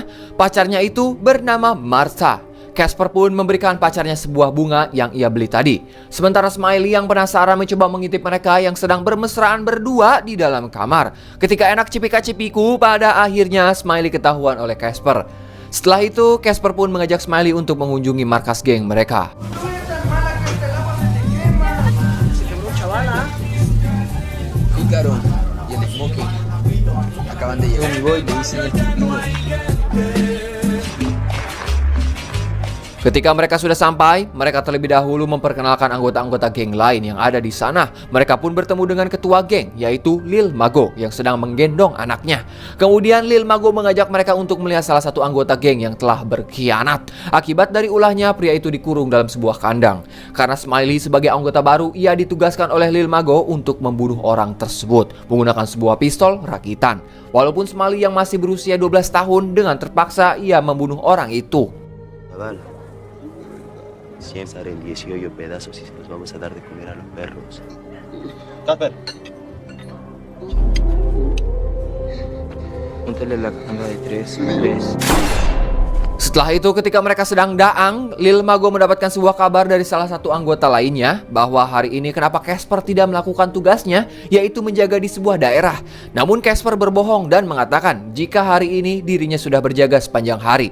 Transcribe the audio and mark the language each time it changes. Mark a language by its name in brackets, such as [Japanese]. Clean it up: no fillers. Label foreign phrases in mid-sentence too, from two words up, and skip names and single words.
[Indonesian] Pacarnya itu bernama Martha. Casper pun memberikan pacarnya sebuah bunga yang ia beli tadi. Sementara Smiley yang penasaran mencoba mengintip mereka yang sedang bermesraan berdua di dalam kamar. Ketika enak cipika-cipiku, pada akhirnya Smiley ketahuan oleh Casper. Setelah itu, Casper pun mengajak Smiley untuk mengunjungi markas geng mereka. [Spanish] Pícaro y el Smoking acaban de llegar. Mi boy le dicen el pepino. [Indonesian] Adegan pun berpindah memperlihatkan seorang [Sundanese] awewek gelis [Indonesian] bernama Saira. Ini si sayangku, yang mana pamannya mengajak Smiley untuk meninggalkan kota ini. Rencananya mereka akan pergi bersama sang ayah ke rumah saudara mereka di New Jersey, Amerika. Alasan mereka ingin pindah agar bisa mendapatkan kehidupan yang jauh lebih baik daripada kota yang mereka tinggali. Ayahnya mengatakan jika besok mereka harus sudah siap mental dan fisik, karena mereka akan melakukan perjalanan yang sangat panjang. Sementara Smiley pun akhirnya menjadi bagian dari gangster Mara Salvatrucha. Ketika mereka sudah sampai, mereka terlebih dahulu memperkenalkan anggota-anggota geng lain yang ada di sana. Mereka pun bertemu dengan ketua geng, yaitu Lil Mago yang sedang menggendong anaknya. Kemudian Lil Mago mengajak mereka untuk melihat salah satu anggota geng yang telah berkhianat. Akibat dari ulahnya, pria itu dikurung dalam sebuah kandang. Karena Smiley sebagai anggota baru, ia ditugaskan oleh Lil Mago untuk membunuh orang tersebut menggunakan sebuah pistol rakitan. Walaupun Smiley yang masih berusia 12 tahun, dengan terpaksa ia membunuh orang itu. [Spanish] Chaval, siempre en 18 pedazos y se los vamos a dar de comer a los perros. Casper. Póntale la cama de 3. [Indonesian] Setelah itu ketika mereka sedang daang, Lil Mago mendapatkan sebuah kabar dari salah satu anggota lainnya bahwa hari ini kenapa Casper tidak melakukan tugasnya, yaitu menjaga di sebuah daerah. Namun Casper berbohong dan mengatakan jika hari ini dirinya sudah berjaga sepanjang hari.